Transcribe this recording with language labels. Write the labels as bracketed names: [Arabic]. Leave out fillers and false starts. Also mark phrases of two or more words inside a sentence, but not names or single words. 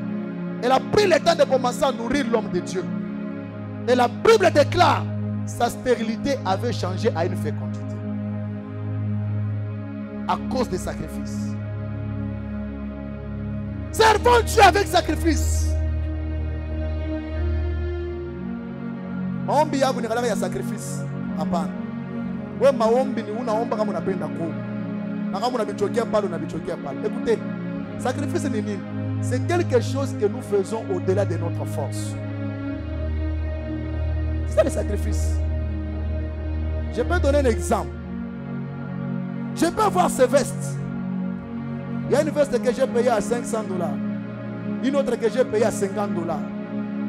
[French] Elle a pris le temps de commencer à nourrir l'homme de Dieu. Et la Bible déclare sa stérilité avait changé à une fécondité. À cause des sacrifices. Servons Dieu avec sacrifice. [Swahili] Maombi yangu ni kalanga ya sacrifice. Hapana. Wewe maombi ni unaomba kama unapenda kuomba. Na kama unabichokea pale unabichokea pale. Écoutez, sacrifice ni nini? [French] C'est quelque chose que nous faisons au-delà de notre force. C'est ça le sacrifice. Je peux donner un exemple. Je peux avoir ces vestes. Il y a une veste que j'ai payée à $500. Une autre que j'ai payée à $50.